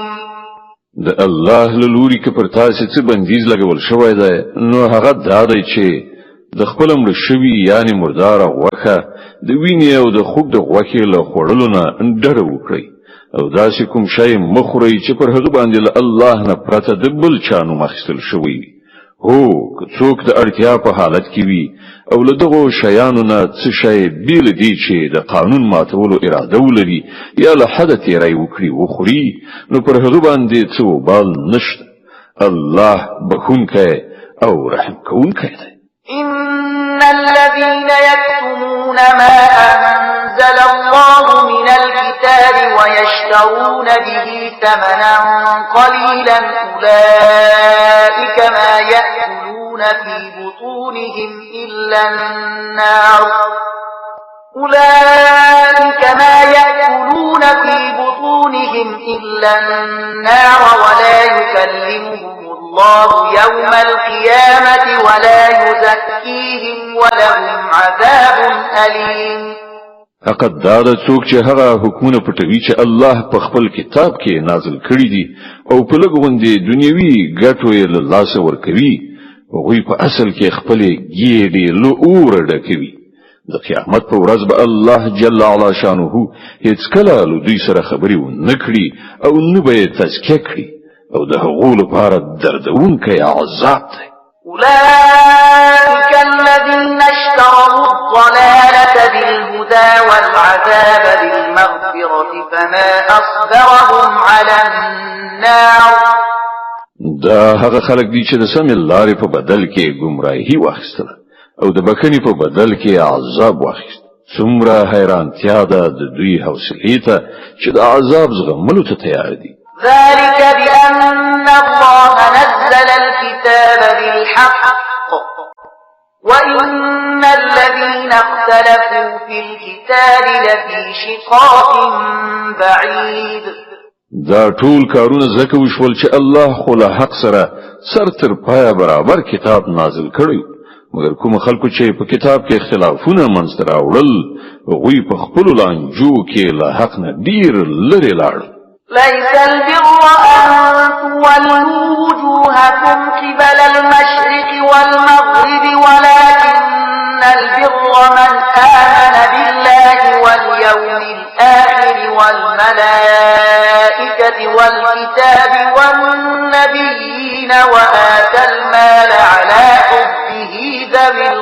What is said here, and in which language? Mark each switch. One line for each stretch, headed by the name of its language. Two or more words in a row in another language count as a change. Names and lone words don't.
Pashto: د الله لوري که پر تاسو څه بندیز لګول شوی دی نو هغه دا دی چې د خپل مړ شوی یعنی مردار غوښه د وینې او د خوګ د غوښې له خوړلو نه ډډه وکړئ او داسې کوم شی مخورئ چې پر هغه باندې له الله نه پرته د بل چا نوم اخیستل شوی وي. هو که څوک د اړتیا په حالت کې وي او له دغو شیانو نه څه شی بیل دی چې د قانون ماتولو اراده ولري یا له حده تیری وکړي وخوري نو پر هغه باندې څه وبال نشته. الله بخونکی او رحم کوونکی دی.
Arabic: إن الذين يكتمون ما أنزل الله من الكتاب ويشترون به ثمنا قليلا أولئك ما يأكلون في بطونهم إلا النار ولا يكلمهم الله يوم القيامة ولا يزكيهم ولهم عذاب أليم.
Pashto: حقیقت دا د څوک چې هغه حکمونه پټوي چې الله په خپل کتاب کې نازل کړی دي او په لګوندې دنیوي ګټو یې له لاسه ورکوي هغوی په اصل کې خپل ګیډې له اور ډکوي. د قیامت په ورځ به الله
Arabic: جل علا شانه
Pashto: هیڅ کله له دوی سره خبرې ونه کړي او نه به یې تزکیه کړي او د هغو لپاره دردونکی عذاب دی.
Arabic: أولئك الذين اشتروا الضلالة بالهدى والعذاب بالمغفرة فما أصبرهم على النار.
Pashto: دا هغه خلک دي چې د سمې لارې په بدل کې گمراهي واخیستله او د بخښنې په بدل کې عذاب واخیست. څومره حیرانتیا ده د دوی حوصلې ته چې د عذاب زغملو ته تیار دي.
Arabic: ذلك بأن الله نزل الكتاب بالحق وإن الذين اختلفوا في الكتاب لفي شقاق بعيد.
Pashto: دا ټول کارونه زکه وشول چې الله خو له حق سره سر تر پایه برابر کتاب نازل کړی مګر کوم خلکو چې په کتاب کې اختلافونه منځته راوړل هغوی په خپل لانجو کې له حق نه ډیر لرې لاړل.
Arabic: ليس البر أن تولوا وجوهكم قبل المشرق والمغرب ولكن البر من آمن بالله واليوم الآخر والملائكة والكتاب والنبيين وآتى المال على حبه ذوي